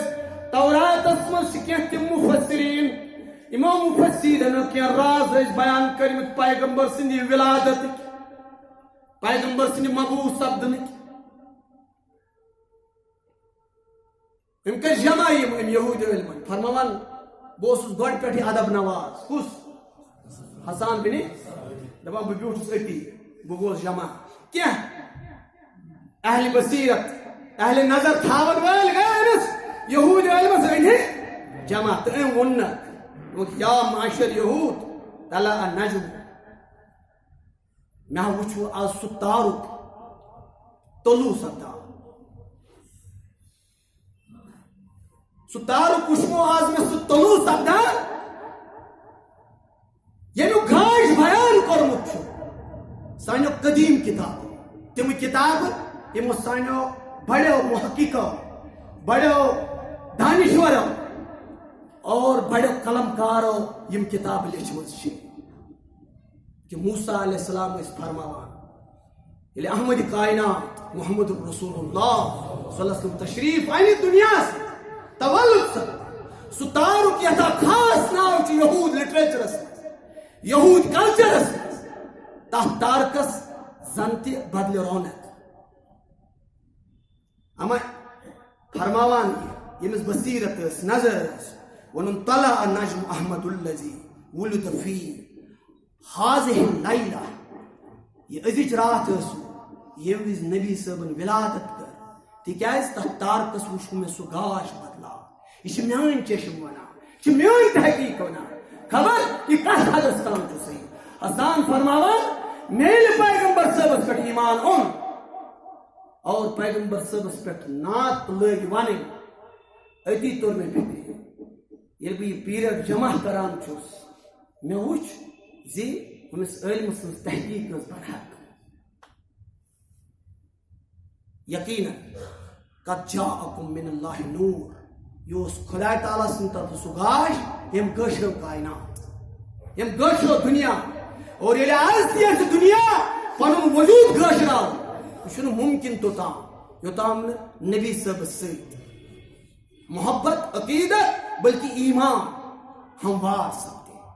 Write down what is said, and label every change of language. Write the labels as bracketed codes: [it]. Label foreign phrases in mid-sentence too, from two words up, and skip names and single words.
[ks] توراتس منٛز چھِ کینٛہہ تِم مُفسریٖن, یِمو مُفسریٖنو کینٛہہ راز ٲسۍ بیان کٔرمٕتۍ پیغمبر سٕنٛدِ ولادتٕکۍ, پیغمبر سٕنٛدِ مبعوٗث سپدنٕکۍ. أمۍ کٔرۍ جمع یِم أمۍ یہوٗدی عٲلمن, فرماوان بہٕ اوسُس گۄڈٕ پٮ۪ٹھٕے ادب نواز. کُس؟ حسان بن, دپان بہٕ بیوٗٹھُس أتی, بہٕ گوس جمع. کینٛہہ اہلِ بصیرت, اہلِ نظر تھاون وٲلۍ گٔے أمِس یہوٗدی عٲلمس أنۍ جمع تہٕ أمۍ ووٚننکھ, [ar] یا معاشر یہوٗد طلع النجم. [ks] مےٚ وُچھو آز سُہ تارُک طلوع سپدان. سُہ تارُک وُچھمو آز مےٚ سُہ طلوع سپدان ییٚمیُک گاش بیان کوٚرمُت چھُ سانیو قدیٖم کِتابو. تِم کِتابہٕ یِمو سانیو بڑیو محققو, بڑیو دانشورو اور بڑیو قلمکارو یِم کِتابہٕ لیچھمٕژ چھِ. کہ موسیٰ [ar] علیہ السلام [ks] ٲسۍ فرماوان, ییٚلہِ احمدِ کائنات محمد رسول اللہ [ar] صلی اللہ علیہ وسلم [ks] تشریٖف اَنہِ دُنیاہس تولُد سپد, سُہ تارُک یتھا خاص ناو چھُ یہوٗد لٹریچرس منٛز, یہوٗد کلچرس منٛز. تتھ تارکس زن تہِ بدلہِ رونق. اما فرماوان ییٚمِس بصیرت ٲس, نظر ٲس, ووٚنُن [ar] طلع النجم احمد الذی ولد فی هذه اللیلہ. [ks] یہ أزِچ راتھ ٲس ییٚمہِ وِزِ نبی صٲبن ولادت کٔر, تِکیٛازِ تتھ تارکس وُچھ مےٚ سُہ گاش بدلاو. یہِ چھِ میٲنۍ چشم ونان, یہِ چھِ میٲنۍ تحقیٖق ونان. خبر یہِ کتھ حدس تام چھُ صحیح. حسان فرماوان مےٚ ییٚلہِ پیغمبر صٲبس پٮ۪ٹھ ایمان اوٚن اور پیغمبر صٲبس پٮ۪ٹھ نعت لٲگۍ ونٕنۍ, أتی توٚر مےٚ فِکرِ. ییٚلہِ بہٕ یہِ پیٖرڈ جمع کران چھُس, مےٚ وُچھ زِ أمِس عٲلمہٕ سٕنٛز تحقیٖق ٲس برحق. [ar] یقیٖناً قد جاءکم من اللہ نور. [ks] یہِ اوس خۄداے تعالیٰ سٕنٛدِ طرفہٕ سُہ گاش ییٚمۍ گٲشرو کائنات, ییٚمۍ گٲشرو دُنیا. اور ییٚلہِ آز تہِ یَتھ دُنیا پنُن وجوٗد گٲشراو, یہِ چھُنہٕ مُمکِن توٚتام یوٚتام نہٕ نبی صٲبس سۭتۍ محبت, عقیدت بلکہ ایمان ہموار سپدے.